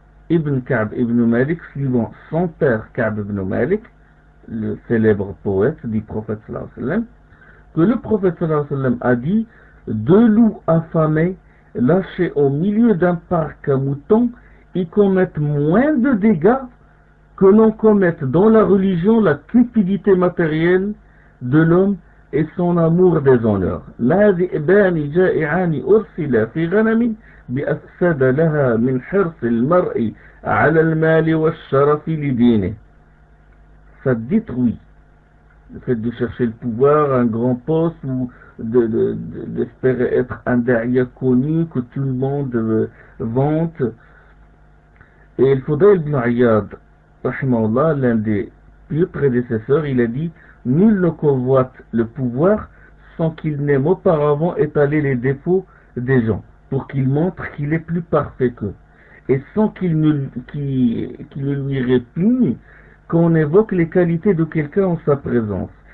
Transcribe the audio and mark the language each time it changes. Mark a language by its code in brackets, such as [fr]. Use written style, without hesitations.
[fr] Ibn Ka'b ibn Malik, suivant son père Ka'b ibn Malik, le célèbre poète du prophète sallallahu alayhi wa sallam, que le prophète sallallahu alayhi wa sallam a dit: deux loups affamés lâchés au milieu d'un parc à moutons, ils commettent moins de dégâts que l'on commette dans la religion la cupidité matérielle de l'homme et son amour des honneurs. [ar] La ذئبان جائعان أرسلا في غنم بأفسد لها من حرص المرء على المال والشرف لدينه. [fr] Ça détruit le fait de chercher le pouvoir, un grand poste, ou d'espérer être un da'iya connu que tout le monde vante. Et le Fudayl ibn Iyad, rahimahullah, l'un des plus prédécesseurs, il a dit: nul ne convoite le pouvoir sans qu'il n'ait auparavant étalé les défauts des gens, pour qu'il montre qu'il est plus parfait qu'eux, et sans qu'il ne lui répugne qu'on évoque les qualités de quelqu'un en sa présence.